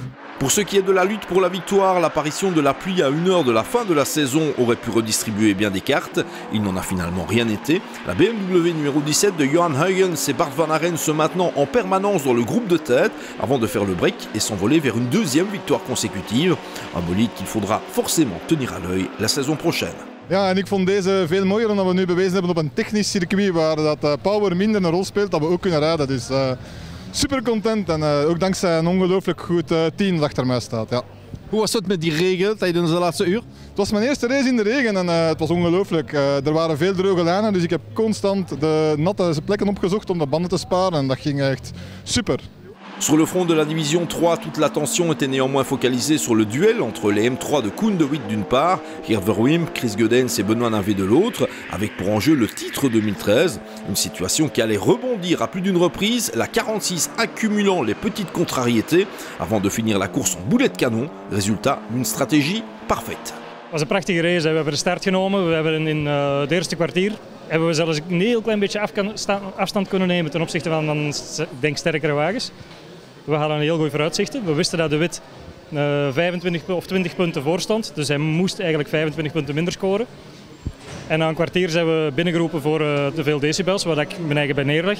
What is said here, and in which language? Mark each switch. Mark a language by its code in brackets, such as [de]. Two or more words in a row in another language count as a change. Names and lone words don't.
[fr] Pour ce qui est de la lutte pour la victoire, l'apparition de la pluie à 1 heure de la fin de la saison aurait pu redistribuer bien des cartes. Il n'en a finalement rien été. La BMW numéro 17 de Johan Huygens et Bart Van Aeren se maintenant en permanence dans le groupe de tête avant de faire le break et s'envoler vers une 2e victoire consécutive. Un bolide qu'il faudra forcément tenir à l'œil la saison prochaine. [nl] Ja, en ik vond deze veel mooier omdat we nu bewezen hebben op een technisch circuit waar dat power minder een rol speelt, dat we ook kunnen rijden. Dus super content en ook dankzij een ongelooflijk goed team dat achter mij staat. Ja. Hoe was het met die regen tijdens de laatste uur? Het was mijn eerste race in de regen en het was ongelooflijk. Er waren veel droge lijnen, dus ik heb constant de natte plekken opgezocht om de banden te sparen en dat ging echt super. [fr] Sur le front de la division 3, toute l'attention était néanmoins focalisée sur le duel entre les M3 de Koen de Witt d'une part, Geert Verwim, Chris Goedens et Benoît Navé de l'autre, avec pour enjeu le titre 2013. Une situation qui allait rebondir à plus d'une reprise, la 46 accumulant les petites contrariétés avant de finir la course en boulet de canon. Résultat, une stratégie parfaite. [nl] Het was een prachtige race. We hebben de start genomen. We hebben in het eerste kwartier hebben we zelfs een heel klein beetje afstand kunnen nemen ten opzichte van denk sterkere wagens. We hadden een heel goede vooruitzichten. We wisten dat de Wit 25 of 20 punten voor stond. Dus hij moest eigenlijk 25 punten minder scoren. En na een kwartier zijn we binnengeroepen voor te veel decibels, waar ik mijn eigen bij neerleg.